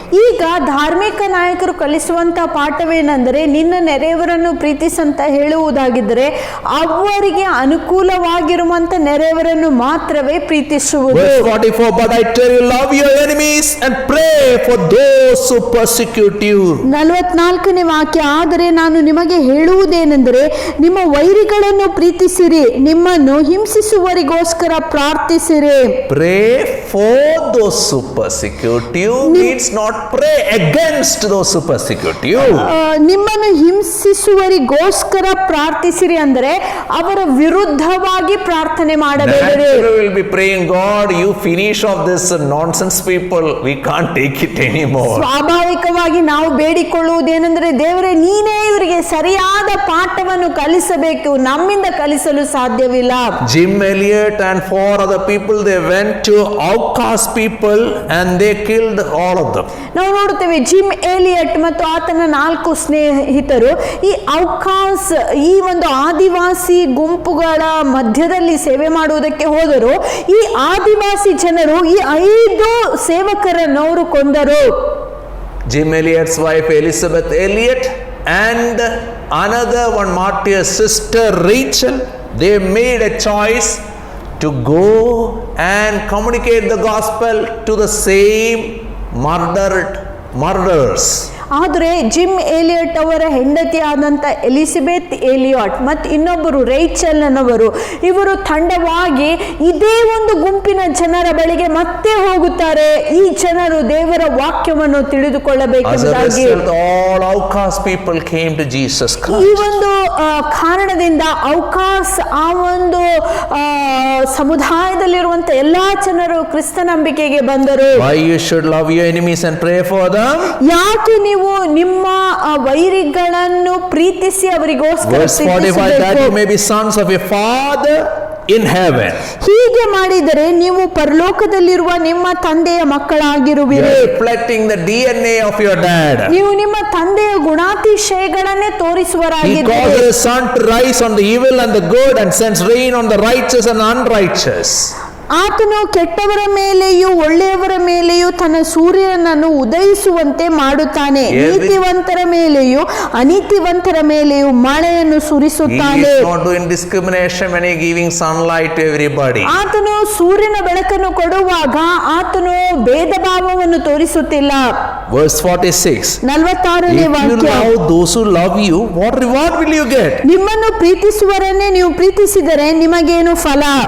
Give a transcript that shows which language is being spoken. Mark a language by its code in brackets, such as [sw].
[kn] ಈಗ ಧಾರ್ಮಿಕ ನಾಯಕರು ಕಲಿಸುವಂತ ಪಾಠವೇನೆಂದರೆ, ನಿನ್ನ ನೆರೆಯವರನ್ನು ಪ್ರೀತಿಸಂತ ಹೇಳುವುದಾಗಿದ್ದರೆ ಅವರಿಗೆ ಅನುಕೂಲವಾಗಿರುವಂತ ನೆರೆಯವರನ್ನು ಮಾತ್ರವೇ ಪ್ರೀತಿಸುವುದು. [en] Verse 44, "But I tell you, love your enemies and pray for those who persecute you." [kn] 44ನೇ ವಾಕ್ಯ, ಆದರೆ ನಾನು ನಿಮಗೆ ಹೇಳುವುದೇನೆಂದರೆ ನಿಮ್ಮ ವೈರಿಗಳನ್ನು ಪ್ರೀತಿಸಿರಿ, ನಿಮ್ಮನ್ನು ಹಿಂಸಿಸುವವರಿಗೋಸ್ಕರ ಪ್ರಾರ್ಥಿಸಿರಿ. [en] Pray for those who persecute you means not pray against those who persecute you. [kn] ನಿಮ್ಮನ್ನು ಹಿಂಸಿಸುವವರಿಗೋಸ್ಕರ ಪ್ರಾರ್ಥಿಸಿರಿ ಅಂದರೆ ಅವರ ವಿರುದ್ಧವಾಗಿ ಪ್ರಾರ್ಥನೆ ಮಾಡಬೇಡಿರಿ. [en] Naturally will be praying, "God, you finish off this nonsense people. We can't take it anymore." [kn] ಸ್ವಾಭಾವಿಕವಾಗಿ ನಾವು ಬೇಡಿಕೊಳ್ಳುವುದೇನೆಂದರೆ, ದೇವರೇ ನೀನೇ ಇವರಿಗೆ ಸರಿಯಾದ ಪಾಠವನ್ನು ಕಲಿಸಬೇಕು, ನಮ್ಮಿಂದ ಕಲಿಸಲು ಸಾಧ್ಯವಿಲ್ಲ. [en] Jim Elliot and 4 other people, they went to outcast people and they killed all of them. [kn] ನಾವು ನೋಡುತ್ತೇವೆ, ಜಿಮ್ ಏಲಿಯಟ್ ಮತ್ತು ಆತನ 4 ಸ್ನೇಹಿತರು ಈ ಔಕಾಸ್, ಈ ಒಂದು ಆದಿವಾಸಿ ಗುಂಪುಗಳ ಮಧ್ಯದಲ್ಲಿ ಸೇವೆ ಮಾಡುವುದಕ್ಕೆ ಹೋದರು. ಈ ಆದಿವಾಸಿ ಜನರು ಈ 5 ಸೇವಕರನ್ನು ಅವರು ಕೊಂದರು. [en] Jim Elliot's wife Elizabeth Elliot and another one martyr's sister Rachel, they made a choice to go and communicate the gospel to the same murderers. [kn] ಆದರೆ ಜಿಮ್ ಏಲಿಯಟ್ ಅವರ ಹೆಂಡತಿ ಆದಂಥ ಎಲಿಸಬೆತ್ ಏಲಿಯಾಟ್ ಮತ್ತು ಇನ್ನೊಬ್ಬರು ರೇಚಲ್ ಅನ್ನವರು, ಇವರು ತಂಡವಾಗಿ ಇದೇ ಒಂದು ಗುಂಪಿನ ಜನರ ಬಳಿಗೆ ಮತ್ತೆ ಹೋಗುತ್ತಾರೆ. ಈ ಜನರು ದೇವರ ವಾಕ್ಯವನ್ನು ತಿಳಿದುಕೊಳ್ಳಬೇಕೆಂಬುದಾಗಿ [en] all outcast people came to Jesus Christ. [kn] ಈ ಒಂದು ಕಾರಣದಿಂದ ಔಕಾಸ್, ಆ ಒಂದು ಸಮುದಾಯದಲ್ಲಿರುವಂತ ಎಲ್ಲಾ ಜನರು ಕ್ರಿಸ್ತ ನಂಬಿಕೆಗೆ ಬಂದರು. [en] Why you should love your enemies and pray for them? [kn] ಯಾಕೆ ನೀವು ನಿಮ್ಮ ವೈರಿಗಳನ್ನು ಪ್ರೀತಿಸಿ ಅವರಿಗೋಸ್ಕರ [en] Verse 45, that you may be sons of your father in heaven. [kn] ಹೀಗೆ ಮಾಡಿದರೆ ನೀವು ಪರಲೋಕದಲ್ಲಿರುವ ನಿಮ್ಮ ತಂದೆಯ ಮಕ್ಕಳಾಗಿರುವಿರಿ. [en] You're reflecting the DNA of your dad. [kn] ನೀವು ನಿಮ್ಮ ತಂದೆಯ ಗುಣಾತಿಶಯಗಳನ್ನೇ [en] He [kn] ತೋರಿಸುವರಾಗಿದ್ದೀರಿ. [en] causes the sun to rise on the evil and the good and sends rain on the righteous and unrighteous. [kn] ಆತನು ಕೆಟ್ಟವರ ಮೇಲೆಯೂ ಒಳ್ಳೆಯವರ ಮೇಲೆಯೂ ತನ್ನ ಸೂರ್ಯನನ್ನು ಉದಯಿಸುವಂತೆ ಮಾಡುತ್ತಾನೆ. ನೀತಿವಂತರ ಮೇಲೆಯೂ ಅನೀತಿವಂತರ ಮೇಲೆಯೂ ಮಳೆಯನ್ನು [en] He [kn] ಸುರಿಸುತ್ತಾನೆ. [en] is not doing discrimination when he giving sunlight to everybody. [kn] ಆತನು ಸೂರ್ಯನ ಬೆಳಕನ್ನು ಕೊಡುವಾಗ ಆತನು ಭೇದ ಭಾವವನ್ನು ತೋರಿಸುತ್ತಿಲ್ಲ. [en] Verse 46. [kn] 46ನೇ [en] If you [kn] ವಾಕ್ಯ, [en] love those who love you, what reward will you get? [kn] ನಿಮ್ಮನ್ನು ಪ್ರೀತಿಸುವರನ್ನೇ ನೀವು ಪ್ರೀತಿಸಿದರೆ ನಿಮಗೇನು ಫಲ?